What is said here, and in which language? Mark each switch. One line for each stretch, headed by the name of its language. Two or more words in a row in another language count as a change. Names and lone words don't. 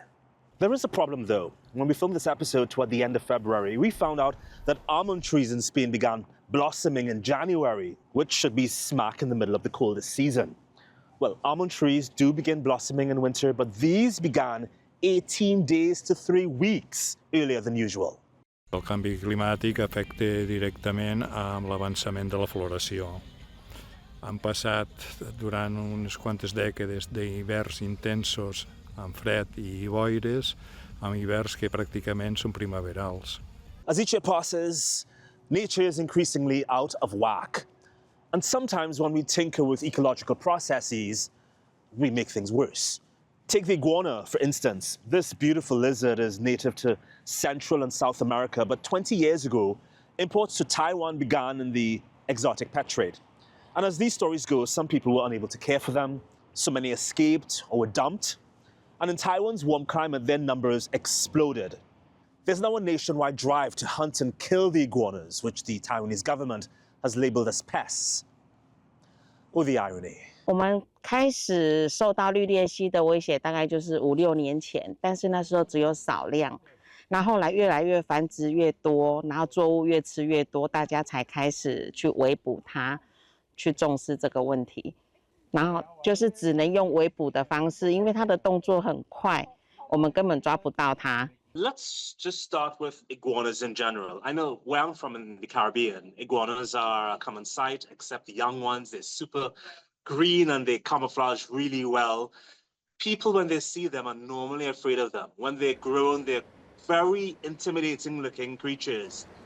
English: There is a problem though. When we filmed this episode toward the end of February, we found out that almond trees in Spain began blossoming in January, which should be smack in the middle of the coldest season. Well, almond trees do begin blossoming in winter, but these began 18 days to 3 weeks earlier than usual.
Catalan: El canvi climàtic afecta directament amb l'avançament de la floració. Han passat durant unes quantes dècades d'hiverns intensos amb fred i boires, amb hiverns que pràcticament són primaverals.
English: As each year passes, nature is increasingly out of whack. And sometimes when we tinker with ecological processes, we make things worse. Take the iguana, for instance. This beautiful lizard is native to Central and South America, but 20 years ago, imports to Taiwan began in the exotic pet trade. And as these stories go, some people were unable to care for them, so many escaped or were dumped. And in Taiwan's warm climate, their numbers exploded. There's now a nationwide drive to hunt and kill the iguanas, which the Taiwanese government has labeled as pests. Oh, the irony.
Chinese: 我们开始受到绿鬣蜥的威胁，大概就是5-6年前，但是那时候只有少量。那后来越来越繁殖越多，然后作物越吃越多，大家才开始去围捕它，去重视这个问题。然后就是只能用围捕的方式，因为它的动作很快，我们根本抓不到它。
English: Let's just start with iguanas in general. I know where I'm from in the Caribbean, iguanas are a common sight, except the young ones. They're super green and they camouflage really well. People, when they see them, are normally afraid of them. When they're grown, they're very intimidating looking creatures.